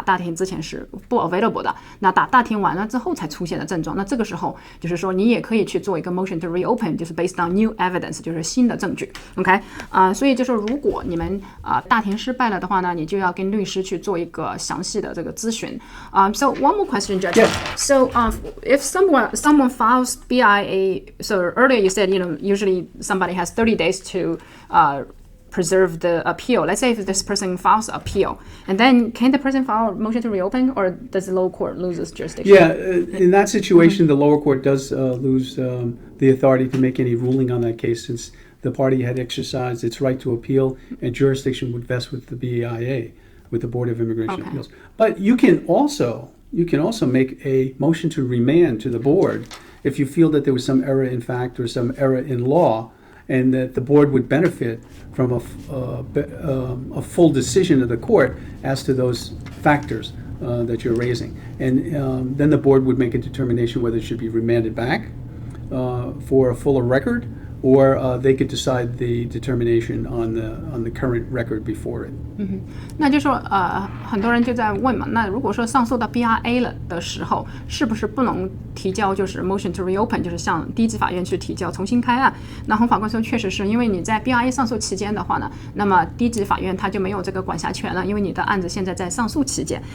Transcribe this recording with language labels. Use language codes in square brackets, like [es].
[zh] 打大庭之前是不 available 的，那打大庭完了之后才出现的症状，那这个时候就是说你也可以去做一个 motion to reopen， 就是 [en] based on new evidence， [zh] 就是新的证据 ，OK， 所以就是如果你们大庭失败了的话呢，你就要跟律师去做一个详细的这个咨询。 [en] So one more question, Judge. Yeah. So if someone files BIA, so earlier you said usually somebody has 30 days to preserve the appeal. Let's say if this person files appeal, and then can the person file a motion to reopen, or does the lower court lose its jurisdiction? Yeah, in that situation, the lower court does lose the authority to make any ruling on that case, since the party had exercised its right to appeal, and jurisdiction would vest with the BIA, with the Board of Immigration Appeals. But you can also make a motion to remand to the board if you feel that there was some error in fact or some error in law, and that the board would benefit from a full decision of the court as to those factors that you're raising. And then the board would make a determination whether it should be remanded back for a fuller record, or they could decide the determination on the current record before it. [zh] 那就说很多人就在问嘛，那如果说上诉到 BIA 了的时候，是不是不能提交就是 motion to reopen， 就是向低级法院去提交重新开案？那洪法官说，确实是因为你在 BIA 上诉期间的话呢，那么低级法院他就没有这个管辖权了，因为你的案子现在在上诉期间。